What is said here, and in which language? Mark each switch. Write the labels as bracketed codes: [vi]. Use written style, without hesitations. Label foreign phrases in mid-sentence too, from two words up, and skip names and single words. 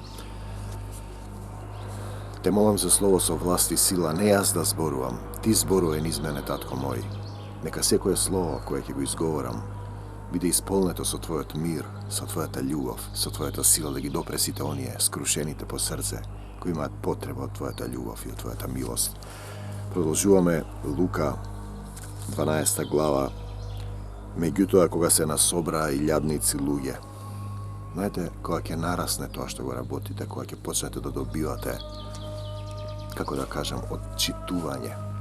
[mk] Те молим за слово со власти сила, не јаз да зборујем, ти зборује низ мене, татко мој. Нека секоје слово које ки го изговорам, буде изполнето со твојот мир, со твојата љубав, со твојата сила да ги допресите оније, скрушените по срце, који имат потреба од твојата љубав и од твојата милост. Продолжуваме Лука, 12 глава. Меѓутоа, кога се насобраа и љадници луѓе. Знаете, кога ќе нарасне тоа што го работите, кога ќе почнете да добивате, како да кажем, отчитување.